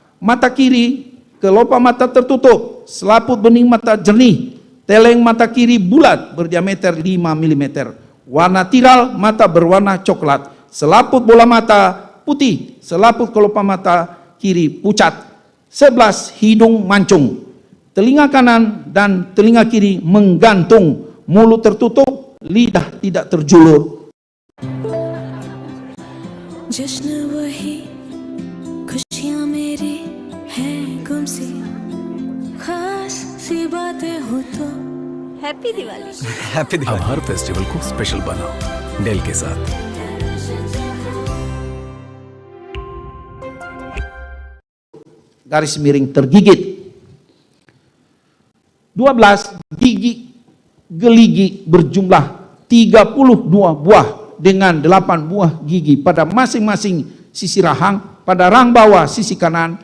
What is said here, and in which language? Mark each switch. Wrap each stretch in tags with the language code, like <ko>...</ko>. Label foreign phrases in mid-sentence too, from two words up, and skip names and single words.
<id>Mata kiri, kelopak mata tertutup, selaput bening mata jernih, teleng mata kiri bulat berdiameter 5 mm, warna tiral mata berwarna coklat, selaput bola mata putih, selaput kelopak mata kiri pucat. 11. Hidung mancung, telinga kanan dan telinga kiri menggantung, mulut tertutup, lidah tidak terjulur.</id> <hi>जश्न वही खुशियाँ मेरी हैं गुमसी खास सी बातें हो तो हैप्पी दिवाली। हैप्पी दिवाली। अब हर फेस्टिवल को स्पेशल बनाओ डेल के साथ।</hi> <id>Garis miring tergigit. 12. Gigi geligi berjumlah 32 buah dengan 8 buah gigi pada masing-masing sisi rahang, pada rahang bawah sisi kanan.</id>